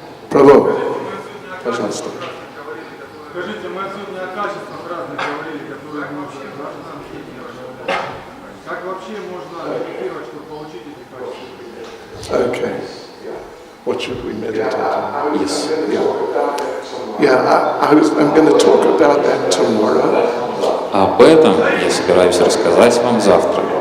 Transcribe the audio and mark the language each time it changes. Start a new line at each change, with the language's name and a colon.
Russian: Прабху. Пожалуйста. Скажите, мы сегодня о качествах разных говорили, которые мы вообще должны. Как вообще можно медитировать, чтобы получить эти качества?
English: Okay. What should we meditate on? Yes. I'm going to talk about that tomorrow.
Russian: Об этом я собираюсь рассказать вам завтра.